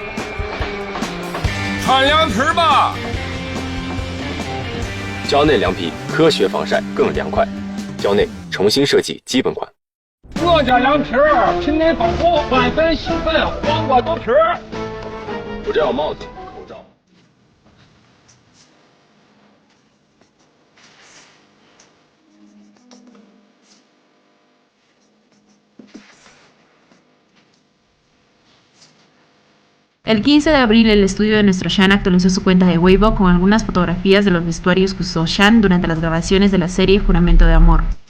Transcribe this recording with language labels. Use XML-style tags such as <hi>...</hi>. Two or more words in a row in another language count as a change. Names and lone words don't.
<zh>穿凉皮吧。胶内凉皮科学防晒更凉快，胶内重新设计基本款。我家凉皮儿品类丰富，万粉细粉，黄瓜豆皮儿。我这要帽子、口罩。</zh> <es>El 15 de abril, el estudio de nuestro Shan actualizó su cuenta de Weibo con algunas fotografías de los vestuarios que usó Shan durante las grabaciones de la serie Juramento de Amor.</es>